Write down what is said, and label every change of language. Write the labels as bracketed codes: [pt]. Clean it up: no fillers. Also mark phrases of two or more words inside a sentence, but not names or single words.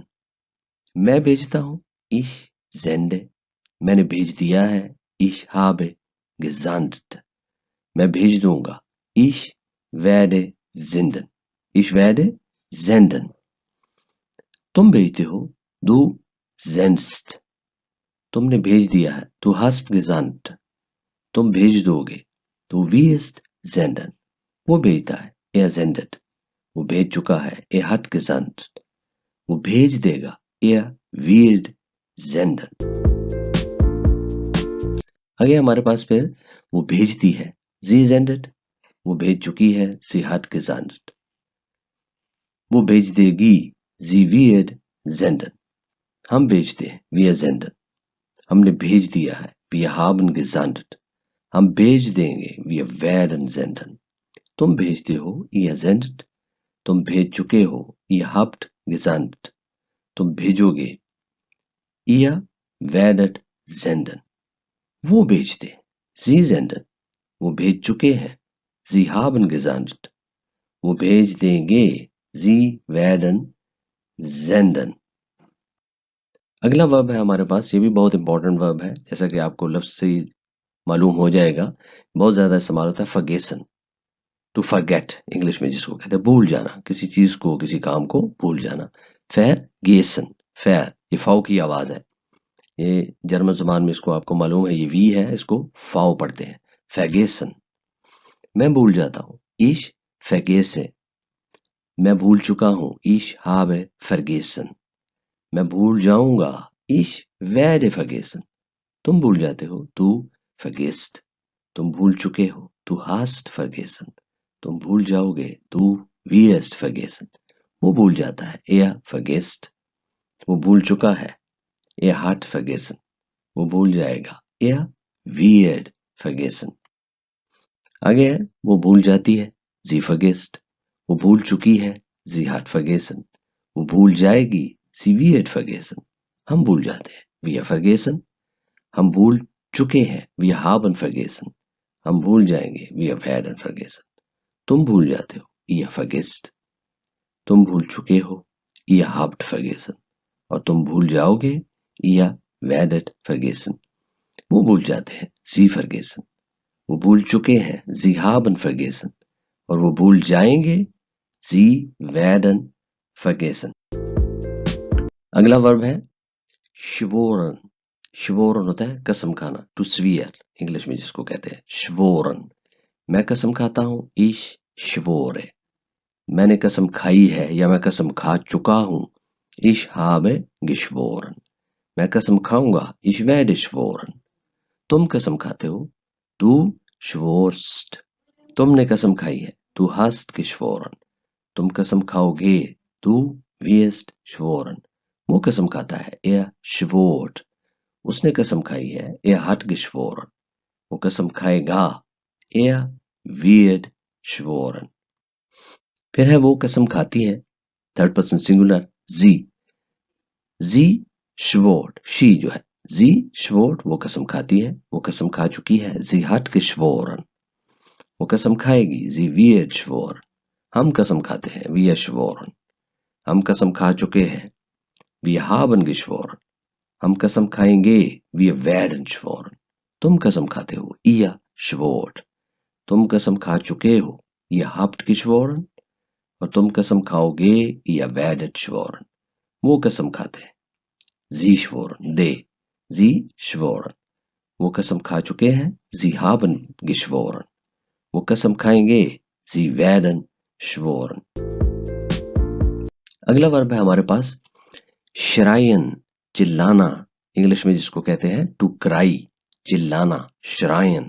[hi] मैं भेजता हूं, [de] ich sende, [hi] मैंने भेज दिया है, [de] ich habe gesandt, [hi] मैं भेज दूंगा, [de] ich werde senden, ich werde senden। [hi] तुम भेजते हो, [de] du sendst, [hi] तुमने भेज दिया है, [de] du hast gesandt, [hi] तुम भेज दोगे, [de] du wirst senden, [hi] वो भेजता है, [de] er sendet, [hi] वो भेज चुका है, [de] er hat gesandt, [hi] वो भेज देगा, [de] er wird senden। [hi] आगे हमारे पास फिर वो भेजती है, [de] sie sendet, [hi] वो भेज चुकी है, [de] sie hat gesandt, [hi] वो भेज देगी, [de] sie wird senden। [hi] हम भेजते हैं, [de] wir senden, [hi] हमने भेज दिया है, [de] wir haben gesandt, [hi] हम भेज देंगे, [de] wir werden senden। [hi] तुम भेजते हो, [de] ihr sendet, [hi] तुम भेज चुके हो, [de] ihr habt gesandt, [hi] तुम भेजोगे, [de] ihr werdet senden। [hi] वो भेजते, [de] sie senden, [hi] वो भेज चुके हैं, [de] sie haben gesandt, [hi] वो भेज देंगे, [de] sie werden senden। [hi] अगला वर्ब है हमारे पास, ये भी बहुत इंपॉर्टेंट वर्ब है, जैसा कि आपको लफ्ज से मालूम हो जाएगा, बहुत ज्यादा इस्तेमाल होता है, फॉरगेसन, [en] to forget [hi] इंग्लिश में जिसको कहते हैं भूल जाना, किसी चीज को, किसी काम को भूल जाना। फॉरगेसन, फेर, ये फाउ की आवाज है, ये जर्मन जुबान में इसको आपको मालूम है, ये वी है, इसको फाउ पढ़ते हैं, फॉरगेसन। मैं भूल जाता हूं, [de] ich vergesse, [hi] मैं भूल चुका हूं, [de] ich habe vergessen, [hi] मैं भूल जाऊंगा, [de] ich werde vergessen, [hi] तुम भूल जाते हो, [de] du vergisst, [hi] तुम भूल चुके हो, [de] du hast vergessen, [hi] तुम भूल जाओगे, [de] du wirst vergessen। [hi] वो भूल जाता है, [de] er vergisst, [hi] वो भूल चुका है, [de] er hat vergessen, [hi] वो भूल जाएगा, [de] er wird vergessen। [hi] आगे है, वो भूल जाती है, [de] sie vergisst, [hi] वो भूल चुकी है, [de] sie hat vergessen, [hi] वो भूल जाएगी, [de] sie wird vergessen। [hi] हम भूल जाते हैं, [de] wir vergessen, [hi] हम भूल चुके हैं, [de] wir haben vergessen, [hi] हम भूल जाएंगे, [de] wir werden vergessen। [hi] तुम भूल जाते हो, [de] ihr vergisst, [hi] तुम भूल चुके हो, [de] ihr habt vergessen, [hi] और तुम भूल जाओगे, [de] ihr werdet vergessen। [hi] वो भूल जाते हैं, [de] sie vergessen, [hi] वो भूल चुके हैं, [de] sie haben vergessen, [hi] और वो भूल जाएंगे, [de] sie werden vergessen। [hi] अगला वर्ब है schworen, schworen होता है कसम खाना, [en] to swear [hi] इंग्लिश में जिसको कहते हैं, schworen। मैं कसम खाता हूं, [de] ich schwore, [hi] मैंने कसम खाई है या मैं कसम खा चुका हूं, [de] ich habe geschworen, [hi] मैं कसम खाऊंगा, [de] ich werde schworen। [hi] तुम कसम खाते हो, [de] du schworst, [hi] तुमने कसम खाई है, [de] du hast geschworen, [hi] तुम कसम खाओगे, [de] du wirst schworen। [hi] वो कसम खाता है, [de] er schwort, [hi] उसने कसम खाई है, [de] er hat geschworen, [hi] वो कसम खाएगा, [de] er wird schworen। [hi] फिर है वो कसम खाती है, थर्ड पर्सन सिंगुलर, [de] sie schwort, [hi] she जो है, [de] sie schwort, [hi] वो कसम खाती है, वो कसम खा चुकी है, [de] sie hat geschworen, [hi] वो कसम खाएगी, [de] sie wird schworen। [hi] हम कसम खाते हैं, [de] wir schworen, [hi] हम कसम खा चुके हैं, [de] wir haben geschworen, [hi] हम कसम खाएंगे, [de] wir werden schworen। [hi] तुम कसम खाते हो, [de] ihr schwort. [hi] तुम कसम खा चुके हो, [de] ihr habt geschworen. [hi] और तुम कसम खाओगे, [de] ihr werdet schworen. [hi] वो कसम खाते हैं, [de] sie schworen, they, sie schworen. [hi] वो कसम खा चुके हैं, [de] sie haben geschworen. [hi] वो कसम खाएंगे, [de] sie werden schworen. [hi] अगला वर्ब है हमारे पास schreien, चिल्लाना, इंग्लिश में जिसको कहते हैं [en] to cry, [hi] चिल्लाना, schreien.